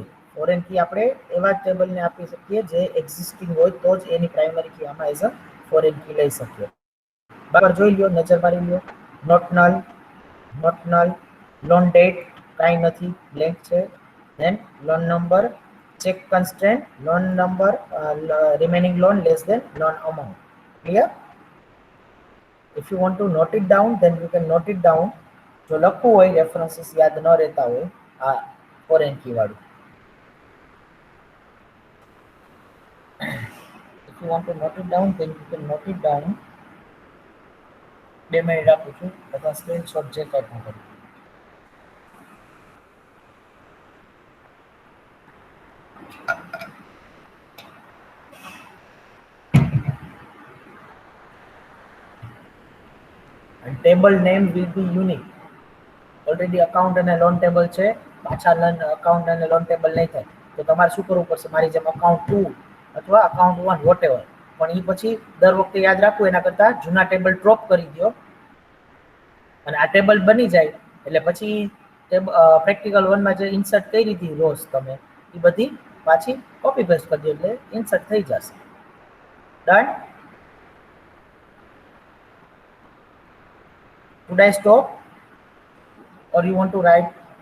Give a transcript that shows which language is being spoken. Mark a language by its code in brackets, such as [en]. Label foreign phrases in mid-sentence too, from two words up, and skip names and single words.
[en] foreign key [gu] આપણે એવા ટેબલને આપી શકીએ જે એક્ઝિસ્ટિંગ હોય તો જ એની [en] primary key [gu] આમાં [en] as a foreign key [gu] લઈ શકીએ. બરાબર જોઈ લ્યો, નજર મારી લ્યો. [en] not null, loan date [gu] કાંઈ નથી, બ્લેન્ક છે. [en] then loan number, check constraint, loan number, remaining loan less than loan amount. Clear? If you want to note it down, then you can note it down. [gu] જો લખવું હોય, રેફરન્સીસ યાદ ન રહેતા હોય, આ [en] foreign key [gu] વાળું. [en] If you want to note it down, then you can note it down. [gu] 2 મિનિટ આપું છું, બધા સ્ક્રીનશોટ જે કાંઈ પણ કરો. [en] And table name will be unique. [gu] Already account અને [en] loan table [gu] છે, પાછા account અને [en] loan table [gu] નહીં થાય. તો તમારે શું કરવું પડશે? મારી જેમ account 2 અથવા [en] account 1 whatever. [gu] પણ એ પછી દર વખતે યાદ રાખવું, એના કરતા જૂના [en] table drop [gu] કરી દો અને આ ટેબલ બની જાય એટલે પછી પ્રેક્ટિકલ 1 માં જે ઇન્સર્ટ કરી હતી રોઝ તમે એ બધી પાછી [en] copy paste [gu] કરી દો એટલે ઇન્સર્ટ થઈ જશે. [en] ડન. Should I stop or you want to write?